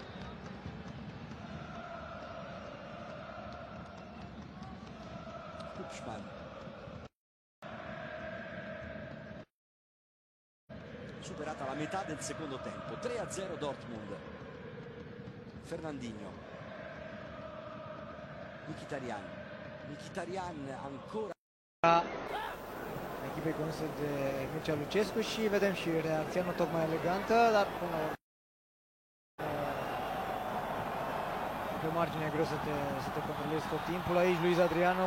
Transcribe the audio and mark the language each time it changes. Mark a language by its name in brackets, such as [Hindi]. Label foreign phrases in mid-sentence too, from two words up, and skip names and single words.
[Italian] Kupschman. Superata la metà del secondo tempo, 3-0 Dortmund. Fernandinho. Mkhitaryan ancora. [Romanian] Echipei conduse de Mircea Lucescu și vedem și reacția nu tocmai elegantă, dar până la urmă pe margine e greu să te controlezi tot timpul aici. Luis Adriano